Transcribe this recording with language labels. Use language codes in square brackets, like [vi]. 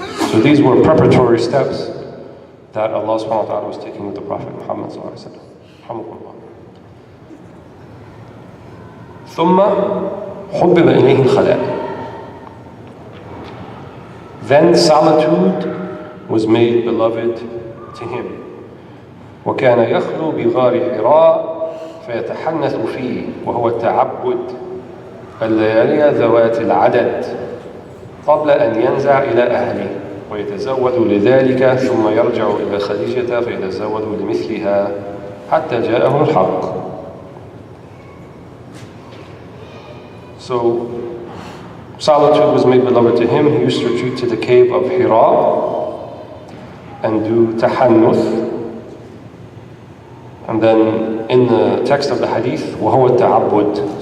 [en] So these were preparatory steps that Allah subhanahu wa ta'ala was taking with the Prophet Muhammad sallallahu alaihi wasallam. [ar] ثم حبب إليه الخلاء. [en] Then solitude was made beloved to him. [ar] وكان يخلو بغار حراء فيتحنث فيه وهو التعبد الليالي ذوات العدد قبل أن ينزع إلى أهله ويتزود لذلك ثم يرجع إلى خديجة فيتزود لمثلها حتى جاءه الحق. [en] So solitude was made beloved to him. He used to retreat to the cave of Hira and do tahannuth. And then in the text of the hadith, [ar] وَهُوَ التَّعَبُّد.